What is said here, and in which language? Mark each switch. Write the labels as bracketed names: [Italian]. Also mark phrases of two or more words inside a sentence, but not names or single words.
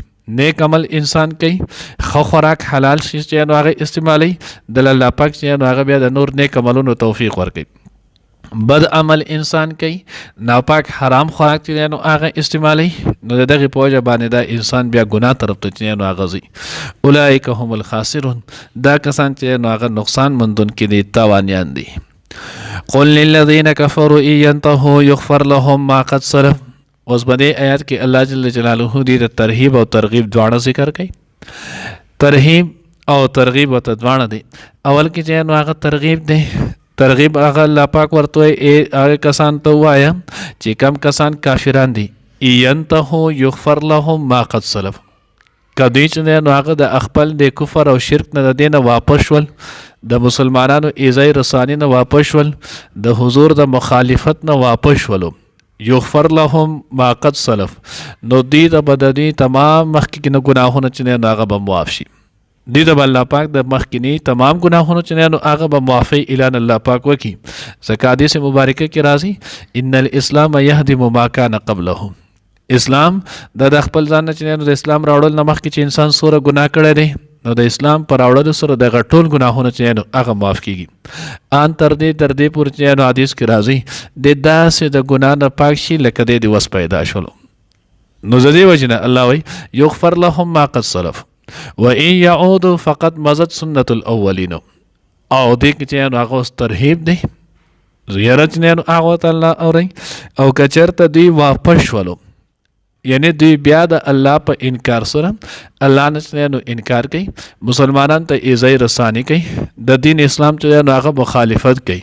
[Pashto] نیک عمل انسان کوي ښه خوراک حلال شي چې نو هغه استعمالوي د الله پاک چې نو هغه بیا د نور نیک عملونو توفیق ورکوي. بد عمل انسان کوي ناپاک حرام خوراک چې نو هغه استعمالوي نو د دغې په وجه باندې دا انسان بیا ګناه طرف ته چې نو هغه ځي. [Arabic] اولئک هم الخاسرون [Pashto] دا کسان چې نو هغه نقصان مندونکي دي تاوانیان دي. [Arabic] قل للذین کفروا ان ینتهوا یغفر لهم ما قد سلف [Pashto] اوس په دې آیات کې الله جل جلاله دې د ترهیب او ترغیب دواړه ذکر کوي. ترهیب او ترغیب ورته دواړه دي. اول کې چې نو هغه ترغیب دی، ترغیب هغه الله پاک ورته هغه کسان ته وایه چې کم کسان کافران دي، [Arabic] ینتهو یغفر لهم ما قد سلف، [Pashto] که دوی چې دی نو هغه د خپل د کفر او شرک نه د دې نه واپس شول، د مسلمانانو ایذای رسانی نه واپس شول، د حضور د مخالفت نه واپس شولو، [Arabic] یغفر لهم ما قد سلف، [Pashto] نو دوی ته به د دوی تمام مخکې نه ګناهونه چې دی نو هغه به معاف شي. دوی ته به الله پاک د مخکینی تمام ګناهونو چې دی نو هغه به معافی اعلان الله پاک وکړي. ځکه حدیث مبارکه کې راځي [Arabic] ان الاسلام یهدم ما کان قبله، [Pashto] اسلام د خپل ځان نه چې د اسلام راوړل نه مخکې چې انسان سوره ګناه کړی دی نو د اسلام پر راوړلو سره دغه ټول ګناهونه چې نو هغه معاف کیږي. ان تر دې پورې چې نو حدیث کې راځي د داسې د ګناه نه پاک شي لکه د وس پیدا شولو. نو زدي وجنه الله وی [Arabic] یغفر لهم ما قد سلف وان يعودوا فقد مضت سنت الاولین. [Pashto] او دې کې چې نو هغه ترهیب دی زیارت نه نو هغه تعالی اوري او کچرته دی واپس شولو، یعنی دوی بیا د الله په انکار سره الله نه نو انکار کوي، مسلمانان ته ایذای رسانی کوي، د دین اسلام چې نو هغه مخالفت کوي.